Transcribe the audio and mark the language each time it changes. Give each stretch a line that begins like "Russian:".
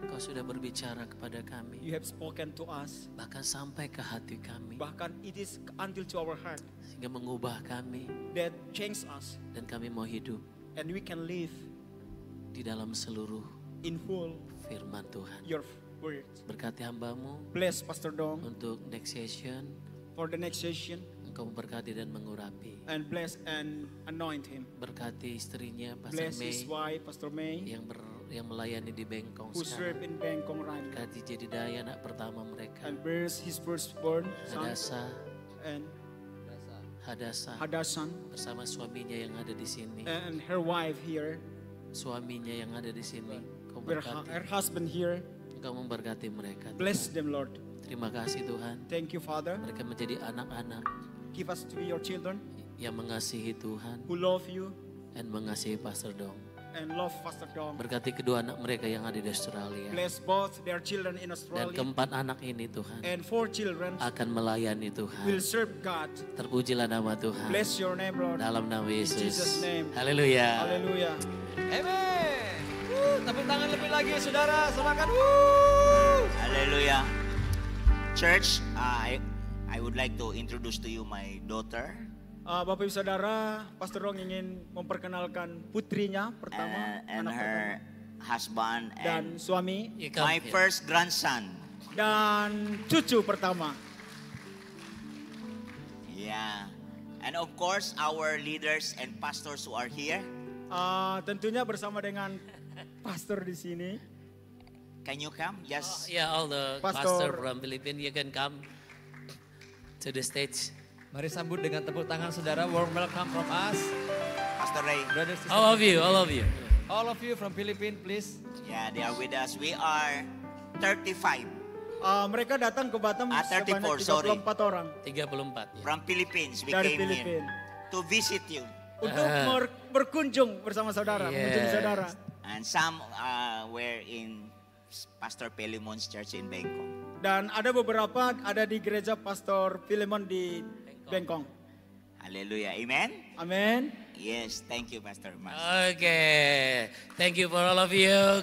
Indonesian: Kau sudah berbicara kepada kami.
English: You have spoken to us.
Indonesian: Bahkan sampai ke hati kami.
English: Bahkan it is until to our heart
Indonesian: Sehingga mengubah kami.
English: that change us
Indonesian: Dan kami mau hidup
English: and we can live
Indonesian: di dalam seluruh
English: in full
Indonesian: firman Tuhan.
English: your words.
Indonesian: Berkati hambamu
English: Bless Pastor Dong untuk next session. for the next session
Indonesian: Engkau memberkati dan mengurapi.
English: and bless and anoint him.
Indonesian: Berkati istrinya Pastor
English: Bless his May wife, Pastor May,
Indonesian: yang melayani di Bengkong
English: who serve
Indonesian: sekarang.
English: in Bangkok right now.
Indonesian: Berkati Jedidaya anak pertama mereka.
English: And bless his firstborn son Hadasa, and Hadasan Hadasan
Indonesian: bersama suaminya yang ada di sini.
English: and her wife here,
Indonesian: Suaminya yang ada di sini. Engkau
English: her
Indonesian: berkati.
English: husband here.
Indonesian: Engkau memberkati mereka.
English: Bless them, Lord.
Indonesian: Terima kasih Tuhan.
English: Thank you, Father.
Indonesian: Mereka menjadi anak-anak
English: Give us to be your children
Indonesian: yang mengasihi Tuhan
English: who love you
Indonesian: dan mengasihi Pastor Dong.
English: and love Pastor Dong.
Indonesian: Berkati kedua anak mereka yang ada di Australia.
English: Bless both their children in
Indonesian: Dan Australia keempat anak ini Tuhan
English: and 4 children
Indonesian: akan melayani Tuhan.
English: will serve God.
Indonesian: Terpujilah nama Tuhan.
English: Bless your name, Lord.
Indonesian: Dalam nama Yesus.
English: Jesus' name.
Indonesian: Haleluya.
English: Hallelujah.
Indonesian: Amen. Tepuk tangan lebih lagi saudara, semangat.
English: Hallelujah. Church, I would like to introduce to you my daughter
Indonesian: Bapak Ibu Saudara, Pastor Dong ingin memperkenalkan putrinya pertama,
English: and
Indonesian: anak
English: her
Indonesian: pertama,
English: husband
Indonesian: dan
English: and
Indonesian: suami,
English: You come my here. first grandson.
Indonesian: dan cucu pertama.
English: Yeah. And of course, our leaders and pastors who are here.
Indonesian: Tentunya bersama dengan pastor di sini.
English: Can you come? Just Yeah, all the Pastor. pastor from Philippines, you can come to the stage.
Indonesian: Mari sambut dengan tepuk tangan saudara.
English: Warm welcome from us. Pastor Ray. Brothers, sisters. All of you, all of you. All of you from Philippines, please. Yeah, they are with us. We are 35
Indonesian: Mereka datang ke Batam 34, sebanyak
English: sorry.
Indonesian: 34 orang 34 ya.
English: from Philippines. We
Indonesian: dari
English: came here
Indonesian: Filipina
English: to visit you.
Indonesian: untuk berkunjung bersama saudara, mengunjungi
English: Yes.
Indonesian: saudara.
English: And some were in Pastor Pelimon's church in Bangkok.
Indonesian: Dan ada beberapa ada di gereja Pastor Philemon di Bengkong.
English: Hallelujah. Amen.
Indonesian: Amin.
English: Yes, thank you, Pastor Mas. Okay, thank you for all of you.